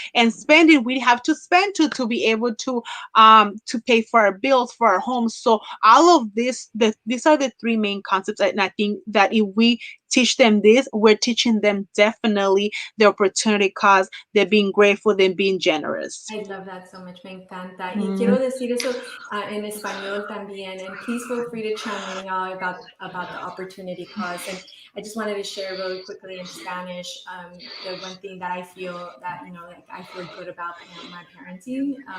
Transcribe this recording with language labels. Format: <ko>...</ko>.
<en>And spending, we have to spend to be able to pay for our bills, for our homes. So all of these are the three main concepts. And I think that if we teach them this, we're teaching them definitely the opportunity cost, they're being grateful, they're being generous. I love that so much,</en> <es>me encanta. Y quiero decir eso en español también,</es> <en>and please feel free to chime in, y'all, about the opportunity cost. And I just wanted to share really quickly in Spanish, the one thing that I feel that, I feel good about my parenting.</en>